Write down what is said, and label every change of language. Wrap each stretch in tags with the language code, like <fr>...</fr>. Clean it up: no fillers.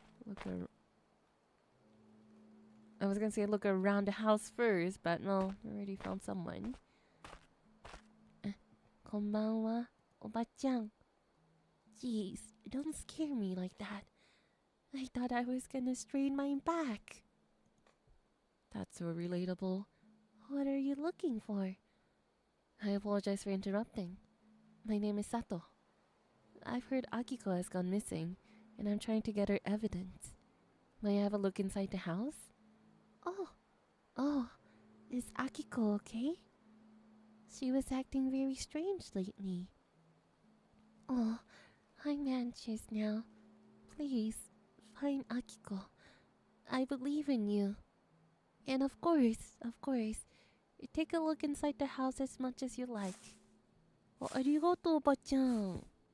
<en>Okay. I was gonna say look around the house first, but no, I already found someone.</en> <ja>こんばんは、おばちゃん。</ja> <en>Jeez, don't scare me like that. I thought I was gonna strain my back. That's so relatable. What are you looking for? I apologize for interrupting. My name is Sato. I've heard Akiko has gone missing, and I'm trying to get her evidence. May I have a look inside the house? Oh, is Akiko okay? She was acting very strange lately. Oh, I'm anxious now. Please, find Akiko. I believe in you. And of course, take a look inside the house as much as you like.</en> <ja>Oh, ありがとう、おばちゃん。</ja>